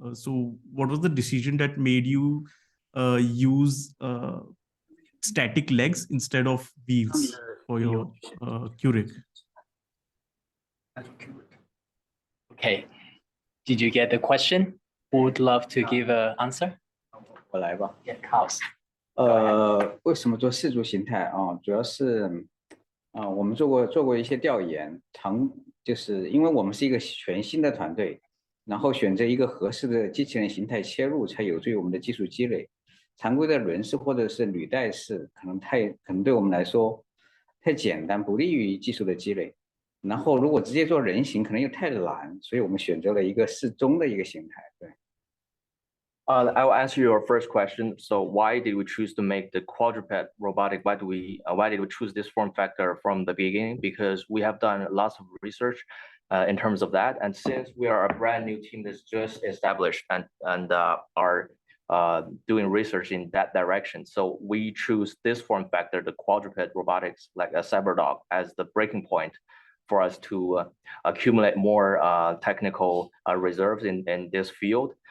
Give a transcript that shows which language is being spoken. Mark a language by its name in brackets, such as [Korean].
[English] So what was the decision that made you use static legs instead of wheels for your Q-Rig? Okay, did you get the question? Who would love to give an answer? [Chinese] 我来吧。 [English] Yeah, Carlos. [Chinese] 为什么做4足形态主要是我们做过一些调研，就是因为我们是一个全新的团队，然后选择一个合适的机器人形态切入，才有助于我们的技术积累。常规的轮式或者是履带式可能对我们来说太简单，不利于技术的积累。然后如果直接做人形可能又太难，所以我们选择了一个适中的一个形态。对。 [English] I will answer your first question. So why did we choose to make the quadruped robotic? Why did we choose this form factor from the beginning? Because we have done lots of research in terms of that. And since we are a brand new team that's just established and are doing research in that direction, so we choose this form factor, the quadruped robotics, like a CyberDog, as the breaking point for us to accumulate more technical reserves in this field.